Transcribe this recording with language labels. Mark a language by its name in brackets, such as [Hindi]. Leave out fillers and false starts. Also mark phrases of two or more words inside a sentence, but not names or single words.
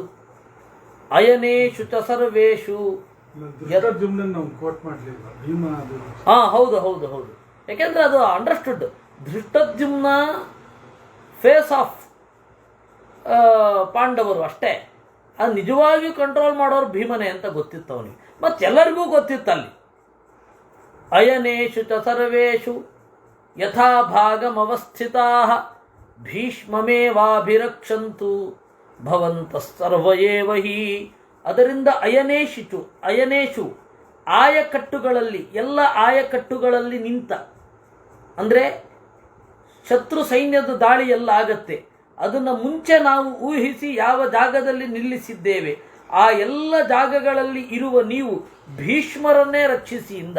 [Sanskrit] ಅಯನೇಶು ಚ ಸರ್ವೇಶು. [Kannada] ಹೌದು ಹೌದು ಹೌದು, ಯಾಕೆಂದ್ರೆ ಅದು ಅಂಡರ್ಸ್ಟುಡ್. ಧೃಷ್ಟದ್ಯುಮ್ನ [English] face of [Kannada] ಪಾಂಡವರು ಅಷ್ಟೇ. ಅದು ನಿಜವಾಗಿಯೂ ಕಂಟ್ರೋಲ್ ಮಾಡೋರು ಭೀಮನೆ ಅಂತ ಗೊತ್ತಿತ್ತು ಅವನಿಗೆ, ಮತ್ತೆಲ್ಲರಿಗೂ ಗೊತ್ತಿತ್ತಲ್ಲಿ. [Sanskrit] ಅಯನೇಶು ಚ ಸರ್ವೇಶು ಯಥಾ ಭಾಗಮವಸ್ಥಿತಾ ಭೀಷ್ಮಮೇವಾಭಿರಕ್ಷಂತು ಭವಂತಃ ಸರ್ವ ಏವ ಹಿ. [Kannada] ಅದರಿಂದ ಅಯನೇಶು ಆಯಕಟ್ಟುಗಳಲ್ಲಿ, ಎಲ್ಲ ಆಯಕಟ್ಟುಗಳಲ್ಲಿ ನಿಂತ, ಅಂದರೆ ಶತ್ರು ಸೈನ್ಯದ ದಾಳಿ ಎಲ್ಲ ಆಗತ್ತೆ, ಅದನ್ನು ಮುಂಚೆ ನಾವು ಊಹಿಸಿ ಯಾವ ಜಾಗದಲ್ಲಿ ನಿಲ್ಲಿಸಿದ್ದೇವೆ ಆ ಎಲ್ಲ ಜಾಗಗಳಲ್ಲಿ ಇರುವ ನೀವು ಭೀಷ್ಮರನ್ನೇ ರಕ್ಷಿಸಿ ಇಂದ.